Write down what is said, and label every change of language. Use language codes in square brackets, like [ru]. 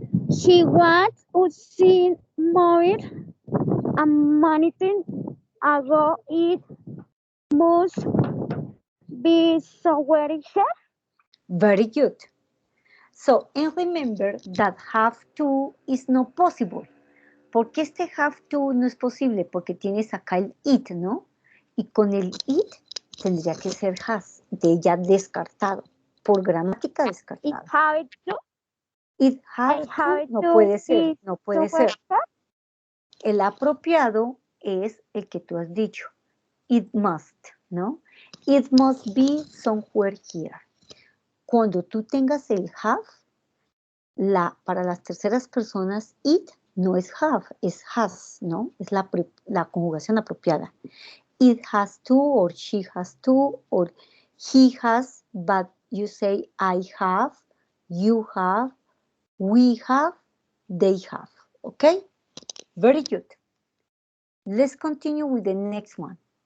[en] He was using mobile a minute ago. It must be somewhere here. Very good. So, and remember that have to is not possible. [es] ¿Por qué este have to no es posible? Porque tienes acá el it, ¿no? Y con el it tendría que ser has, de ya descartado, por gramática descartada. [en] It have to. It have to [es] no puede ser, no puede ser. El apropiado es el que tú has dicho. [en] It must, ¿no? It must be somewhere here. [es] Cuando tú tengas el have, para las terceras personas, it no es have, es has, ¿no? Es la conjugación apropiada. [en] It has to, or she has to, or he has, but you say I have, you have, We have, they have. Okay? Very good. Let's continue with the next one.